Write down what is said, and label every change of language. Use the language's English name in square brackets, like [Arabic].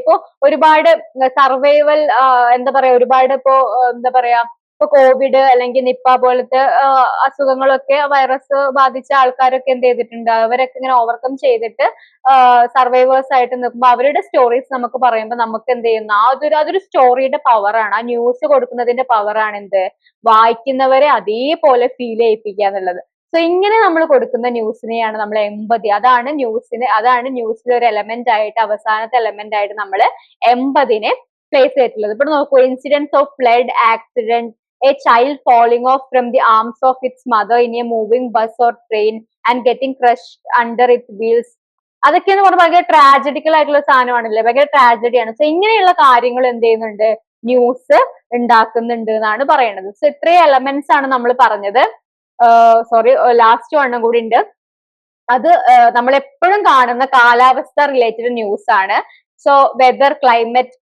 [Malayalam] ഇപ്പൊ ഒരുപാട് സർവൈവൽ എന്താ പറയാ, ഒരുപാട് ഇപ്പോ എന്താ പറയാ, ഇപ്പൊ കോവിഡ് അല്ലെങ്കിൽ നിപ്പ പോലത്തെ അസുഖങ്ങളൊക്കെ വൈറസ് ബാധിച്ച ആൾക്കാരൊക്കെ എന്ത് ചെയ്തിട്ടുണ്ട്, അവരൊക്കെ ഇങ്ങനെ ഓവർകം ചെയ്തിട്ട് സർവൈവേഴ്സ് ആയിട്ട് നിൽക്കുമ്പോൾ അവരുടെ സ്റ്റോറീസ് നമുക്ക് പറയുമ്പോൾ നമുക്ക് എന്ത് ചെയ്യുന്നു, അതൊരു സ്റ്റോറിയുടെ പവറാണ്, ആ ന്യൂസ് കൊടുക്കുന്നതിന്റെ പവറാണ് എന്ത്, വായിക്കുന്നവരെ അതേപോലെ ഫീൽ ചെയ്യിപ്പിക്കുക എന്നുള്ളത്. സോ ഇങ്ങനെ നമ്മൾ കൊടുക്കുന്ന ന്യൂസിനെയാണ് നമ്മൾ എമ്പതി, അതാണ് ന്യൂസിലെ ഒരു എലമെന്റ് ആയിട്ട്, അവസാനത്തെ എലമെന്റ് ആയിട്ട് നമ്മൾ എമ്പതിനെ പ്ലേസ് ചെയ്തിട്ടുള്ളത്. ഇപ്പൊ നോക്കൂ, [English] Incidence of flood, accident, a child falling off from the arms of its mother in a moving bus or train and getting crushed under its wheels. [Malayalam] അതൊക്കെ എന്ന് പറഞ്ഞാൽ ഭയങ്കര ട്രാജഡിക്കൽ ആയിട്ടുള്ള സാധനമാണല്ലേ, ഭയങ്കര ട്രാജഡിയാണ്. സോ ഇങ്ങനെയുള്ള കാര്യങ്ങൾ എന്ത് ചെയ്യുന്നുണ്ട്, ന്യൂസ് ഉണ്ടാക്കുന്നുണ്ട് എന്നാണ് പറയുന്നത്. സോ ഇത്രയും എലമെന്റ്സ് ആണ് നമ്മൾ പറഞ്ഞത്. സോറി, ലാസ്റ്റ് വണ്ണം കൂടി ഉണ്ട്. അത് നമ്മൾ എപ്പോഴും കാണുന്ന കാലാവസ്ഥ റിലേറ്റഡ് ന്യൂസ് ആണ്. So weather, climate,